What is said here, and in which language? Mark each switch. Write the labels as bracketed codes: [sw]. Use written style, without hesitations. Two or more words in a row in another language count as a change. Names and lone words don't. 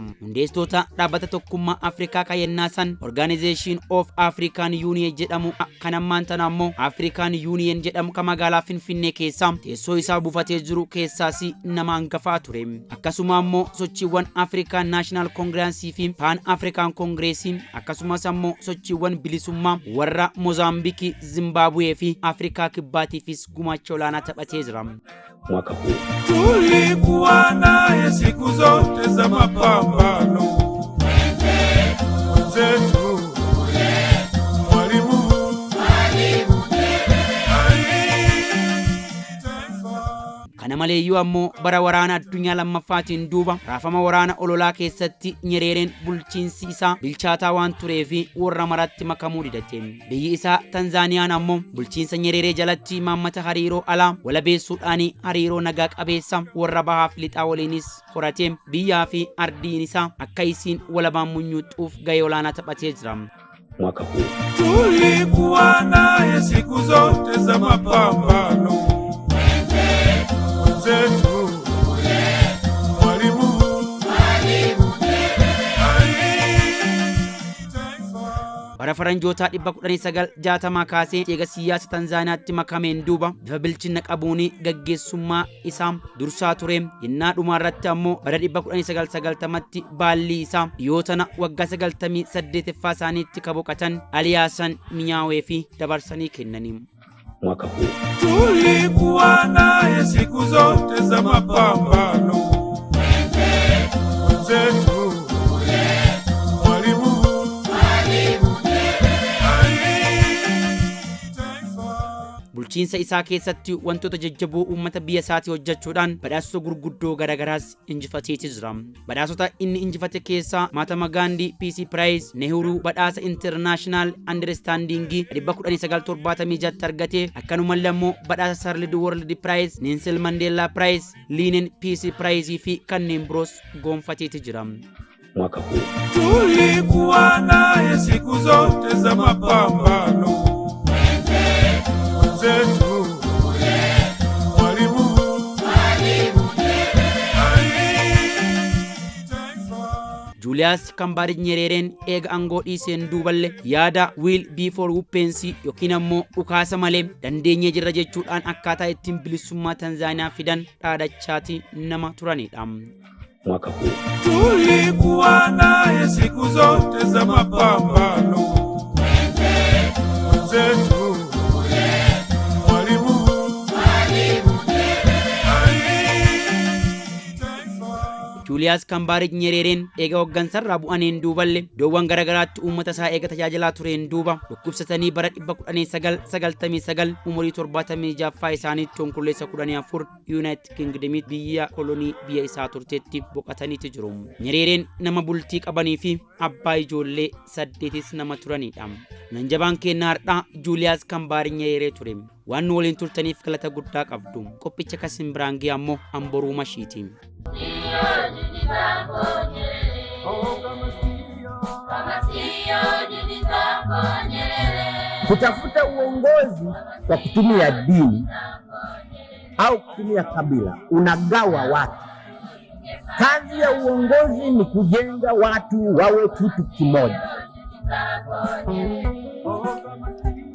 [om] Hundeessitoota dhaabbata tokkummaa Afrikaa kayennaasan Organization of African Union jedhamu kan ammaan tana ammoo African Union jedhamu ka magaalaa Finfinnee keessa teessoo isaa buufatee jiru keessaas nama hangafaa ture. Akkasuma ammoo sochiiwwan African National Congress fi Pan African Congress akkasumas ammoo sochiiwwan bilisummaa warra Mozambique, Zimbabwe fi Afrikaa kibbaatiifis gumaacha olaanaa taphatee jira. [sw] Mwaka huu tulikuwa naye siku zote za mapambano. Wenzetu [om] kana maleeyyuu ammoo bara waraana addunyaa lammaffaatiin duuba raafama waraana ololaa keessatti Nyerereen bulchiinsi isaa bilchaataa waan tureefi warra maratti makamuu didate. Biyyi isaa Tanzaaniyaan ammoo bulchiinsa Nyereree jalatti imaammata hariiroo alaa walabeessuudhaan hariiroo nagaa qabeessa warra bahaaf lixaa waliinis horatee biyyaa fi ardiin isaa akka isiin walabaan munyuuxuuf gahee olaanaa taphatee jira. [sw] Mwaka huu tulikuwa naye siku zote za mapambano. [om] bara faranjoota 1960 kaasee eega siyaasa Tanzaaniyaatti makameen duuba bifa bilchina qabuun gaggeessummaa isaa dursaa ture. Yennaa dhumaarratti ammoo bara 1990tti baalli isaa dhiyootana waggaa 98ffaa isaaniitti kaboqatan Aliyaasan Minyaawee fi dabarsanii kennanii. [sw] Mwaka huu tulikuwa naye siku zote za mapambano. Wenzetu [om] bulchiinsa isaa keessatti wantoota jajjaboo uummata biyya isaatii hojjechuudhaan badhaasota gurguddoo garagaraas injifateetii jira. Badhaasota inni injifate keessaa Mahatma Gandhi Peace Prize, Nehru badhaasa International Understanding 1976 argate. Akkanumallee ammoo badhaasa Third World Prize, Nelson Mandela Prize, Lenin Peace Prize fi kanneen biroos gonfateetii jira. [sw] Mwaka huu tulikuwa naye siku zote za mapambano. [om] Julius Kambareej Nyerereen eega aangoo dhiiseen duuballe yaada will be for whoopensii yookiin ammoo dhukaasa malee dandeenyee jirra jechuudhaan akkaataa ittiin bilisummaa Tanzaaniyaa fidan dhaadachaati nama turanidha. [sw] Mwaka huu tulikuwa naye siku zote za mapambano. Wenzetu [om] Julius Kambareej Nyerereen eega hoggansarraa bu'aniin duuballe iddoowwan garagaraatti uummata isaa eega tajaajilaa tureen duuba dhukkubsatanii bara 1999 umurii 76ffaa isaaniitti onkololeessa 14 United Kingdom biyya kolonii biyya isaa turteetti boqotaniiti jiru. Nyerereen nama bultii qabanii fi abbaa ijoollee 8 nama turanidha. Nan jabaan kennaa har'aa Julius Kambareej Nyerere ture. Waan waliin turtaniif galata guddaa qabdu. Qophicha kasin biraan gee ammoo amboruu mashiiti. [sw] Kutafuta uongozi kwa kutumia dini au kutumia kabila unagawa watu. Kazi ya uongozi ni kujenga watu wawe kitu kimoja.